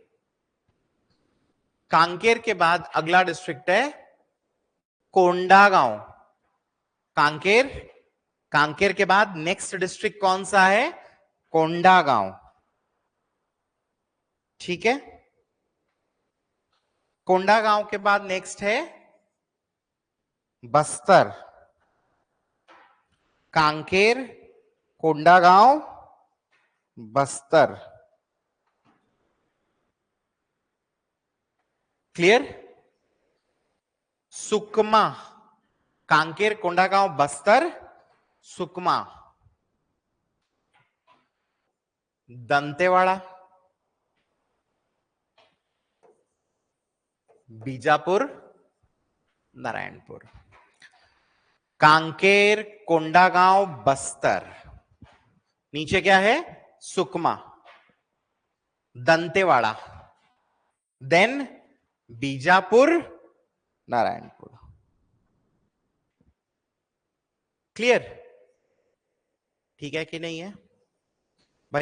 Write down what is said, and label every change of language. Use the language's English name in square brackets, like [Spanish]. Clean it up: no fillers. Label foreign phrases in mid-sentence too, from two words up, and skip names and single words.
[Hindi] कांकेर के बाद अगला डिस्ट्रिक्ट है कोंडागांव। कांकेर, कांकेर के बाद [English] next district [Hindi] कौन सा है? कोंडागांव, ठीक है? कोंडागांव के बाद नेक्स्ट है बस्तर। कांकेर, कोंडागांव, बस्तर। क्लियर? सुकमा, कांकेर, कोंडागांव, बस्तर, सुकमा। दंतेवाड़ा, बीजापुर, नारायणपुर। कांकेर, कोंडागांव, बस्तर, नीचे क्या है? सुकमा, दंतेवाड़ा, देन बीजापुर, नारायणपुर। क्लियर? ठीक है कि नहीं है भाई?